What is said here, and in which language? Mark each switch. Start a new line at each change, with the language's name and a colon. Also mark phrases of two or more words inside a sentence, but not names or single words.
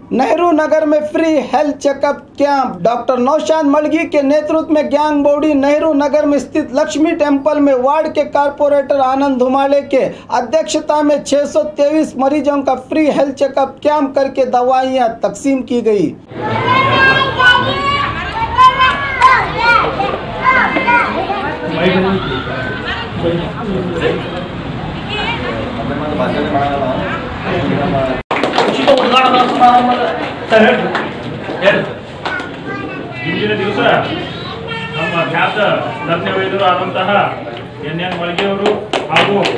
Hindi: नेहरू नगर में
English: free health checkup camp
Hindi: डॉक्टर नौशाद मलगी के नेतृत्व में गैंग बॉडी नेहरू नगर में स्थित लक्ष्मी टेम्पल में वार्ड के कारपोरेटर आनंद धुमाड़े के अध्यक्षता में 623 मरीजों का
English: free health checkup camp
Hindi: करके दवाइयां तकसीम की गई।
Kannada: ಉಚಿತ ಉದ್ಘಾಟನಾ ಸಮಾರಂಭದ ಇಂದಿನ ದಿವಸ ನಮ್ಮ ಖ್ಯಾತ ತಜ್ಞ ವೈದ್ಯರು ಆದಂತಹ ಎನ್ ಮಳ್ಗಿಯವರು ಹಾಗೂ